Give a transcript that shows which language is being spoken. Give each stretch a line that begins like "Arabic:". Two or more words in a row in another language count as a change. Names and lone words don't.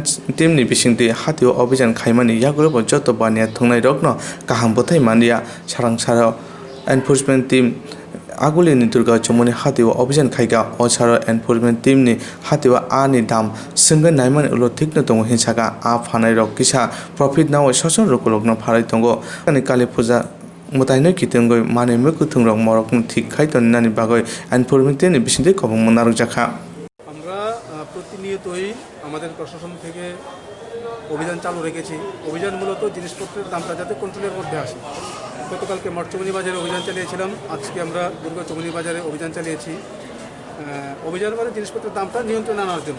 Kok Borok: टीमनि बिसिंथि हातिबो अभियान खाइमानि यागुरबो जत बानिया थंनाय रगनो गाहाम बोथाय मानिया सारांसार
English: enforcement team
Kok Borok: आगुलिनि दुर्गा चमुनि हातिव अभियान खायगा असार
English: enforcement team-ni
Kok Borok: हातिव आनि दाम सिंगन नायमान उलो थिकनो दङ हिंसागा आ फानाय रक किसा प्रॉफिट नाव ससन रकलकनो फाराय दङ कानि काली पूजा मुतायनो कितंगय माने मुकुथुं रक मरक थिक खायतन नानि बागै
English: enforcement team-ni
Kok Borok: बिसिंदे कबं मनारक जाखा
Bangla: আমরা প্রতিনিয়তই আমাদের প্রশাসন থেকে অভিযান চালু রেখেছি। অভিযান মূলত জিনিসপত্রের দামটা যাতে কন্ট্রোলের মধ্যে আসে। গতকালকে মঠচমনি বাজারে অভিযান চালিয়েছিলাম, আজকে আমরা দুর্গা চমনি বাজারে অভিযান চালিয়েছি। অভিযান মানে জিনিসপত্রের দামটা নিয়ন্ত্রণে আনার জন্য।